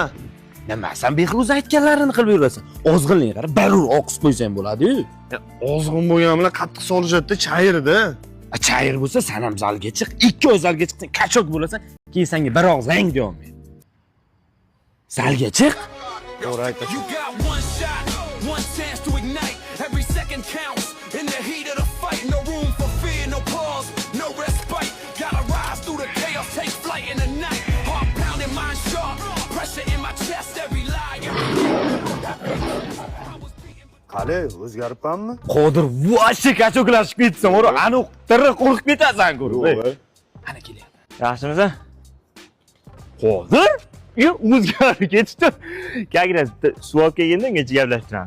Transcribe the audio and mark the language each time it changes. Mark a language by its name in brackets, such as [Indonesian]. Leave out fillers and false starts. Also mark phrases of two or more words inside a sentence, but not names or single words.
[Uzbek] Nima, sen Behruz aytganlarini qilib yurasan? Ozg'inlik qara, barur oqis qo'ysang bo'ladi-yu. Ozg'in bo'lgan bilan qattiq solishadi, chayirdi. Chayir bo'lsa, sen ham zalga chiq, 2 oy zalga chiqsang, kachok bo'lasan, keyin senga bir og'iz lang deya olmaydi. Zalga chiq. To'g'ri aytasiz. [English] You got one shot, one chance to ignite. Every second counts in the heat of the fight. No room for fear, no pause, no respite. Gotta rise through the chaos, take flight in the night. Heart pounding, mind sharp, pressure in my chest, every lie. [Uzbek] Qale, o'zgaribmanmi? Qodir, voshi kachoklashib ketsan, o'ra, aniq tirib qo'rqib ketasan, ko'rib. Ana kelyapti. Yaxshimisan? Qodir? Yo, o'zgarib ketdi. Kagiras suv olib kelganda ungacha gaplashtiramiz.